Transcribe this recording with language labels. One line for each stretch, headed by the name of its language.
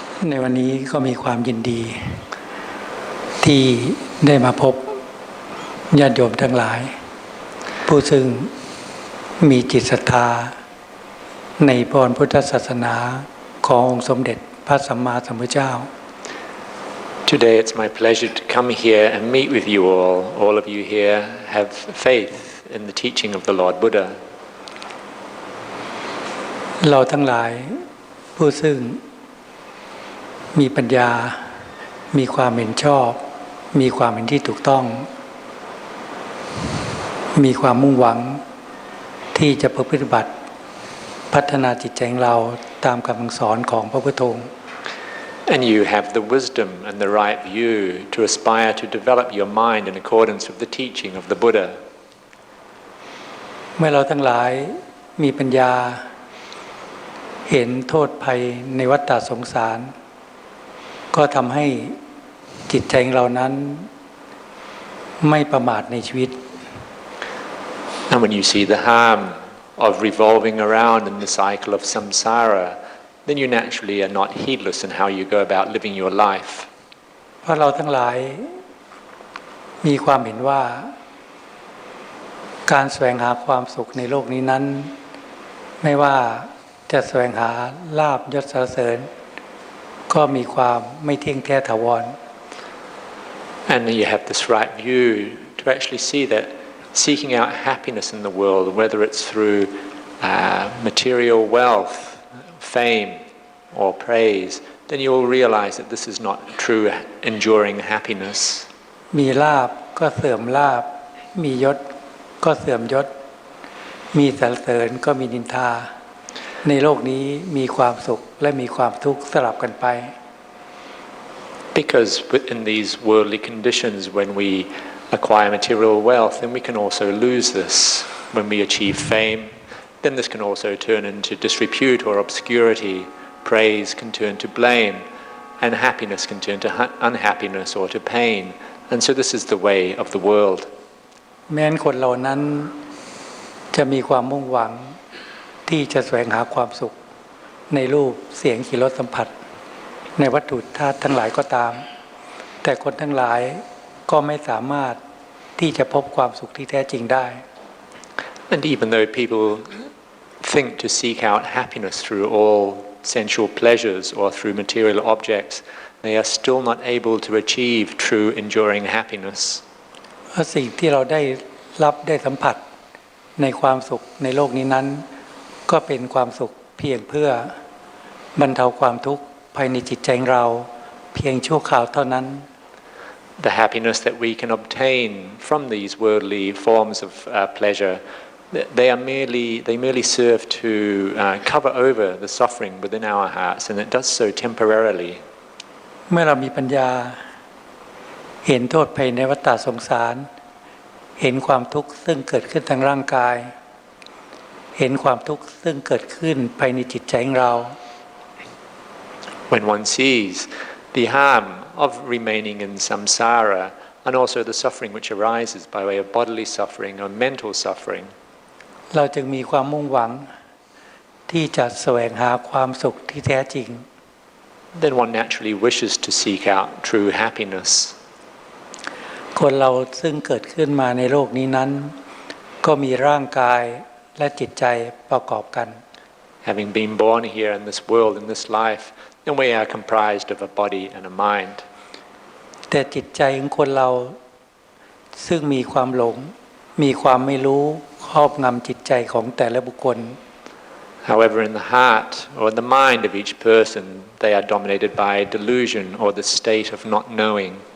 Thai: ในวันนี้ก็มีความยินดีที่ได้มาพบญาติโยมทั้งหลายผู้ซึ่งมีจิตศรัทธาในพรพุทธศาสนาขององค์สมเด็จพระสัมมาสัมพุทธเจ้า
English: Today it's my pleasure to come here and meet with you all. All of you here have faith in the teaching of the Lord Buddha.
Thai: เราทั้งหลายผู้ซึ่งมีปัญญามีความเห็นชอบมีความเห็นที่ถูกต้องมีความมุ่งหวังที่จะปฏิบัติพัฒนาจิตใจของเราตามคำสอนของพระพุทธองค์
English: And you have the wisdom and the right view to aspire to develop your mind in accordance with the teaching of the Buddha.
Thai: เมื่อเราทั้งหลายมีปัญญาเห็นโทษภัยในวัฏฏะสงสารก็ทำให้จิตใจของเรานั้นไม่ประมาทในชีวิต
English: And when you see the harm of revolving around in the cycle of samsara, then you naturally are not heedless in how you go about living your life.
Thai: เพราะเราทั้งหลายมีความเห็นว่าการแสวงหาความสุขในโลกนี้นั้นไม่ว่าจะแสวงหาลาภยศสรรเสริญก็มีความไม่เที่ยงแท้ถาวร
English: And you have this right view to actually see that seeking out happiness in the world, whether it's through material wealth, fame, or praise, then you will realize that this is not true enduring happiness.
Thai: มีลาภก็เสื่อมลาภมียศก็เสื่อมยศมีสรรเสริญก็มีนินทาในโลกนี้มีความสุขและมีความทุกข์สลับกันไป
English: Because in these worldly conditions, when we acquire material wealth, then we can also lose this. When we achieve fame, then this can also turn into disrepute or obscurity. Praise can turn to blame, and happiness can turn to unhappiness or to pain. And so this is the way of the world.
Thai: แม้นคนเหล่านั้นจะมีความมุ่งหวังที่จะแสวงหาความสุขในรูปเสียงกลิ่นรสสัมผัสในวัตถุธาตุทั้งหลายก็ตามแต่คนทั้งหลายก็ไม่สามารถที่จะพบความสุขที่แท้จริงได้
English: And even though people think to seek out happiness through all sensual pleasures or through material objects, they are still not able to achieve true enduring happiness.
Thai: เพราะสิ่งที่เราได้รับได้สัมผัสในความสุขในโลกนี้นั้นก็เป็นความสุขเพียงเพื่อบรรเทาความทุกข์ภายในจิตใจของเราเพียงชั่วคราวเท่านั้น
English: The happiness that we can obtain from these worldly forms of pleasure, they merely serve to cover over the suffering within our hearts, and it does so temporarily.
Thai: เมื่อเรามีปัญญาเห็นโทษภัยในวัฏฏะสงสารเห็นความทุกข์ซึ่งเกิดขึ้นทางร่างกายเห็นความทุกข์ซึ่งเกิดขึ้นภายในจิตใจของเรา
English: When one sees the harm of remaining in samsara and also the suffering which arises by way of bodily suffering or mental suffering,
Thai: เราจึงมีความมุ่งหวังที่จะแสวงหาความสุขที่แท้จริง
English: then one naturally wishes to seek out true happiness.
Thai: คนเราซึ่งเกิดขึ้นมาในโลกนี้นั้นก็มีร่างกายและจิตใจประกอบกัน
English: Having been born here in this world, in this life, then we are comprised of a body and a mind.
Thai: แต่จิตใจของคนเราซึ่งมีความหลงมีความไม่รู้ครอบงำจิตใจของแต่ละบุคคล
English: However, in the heart or the mind of each person, they are dominated by delusion or the state of not knowing.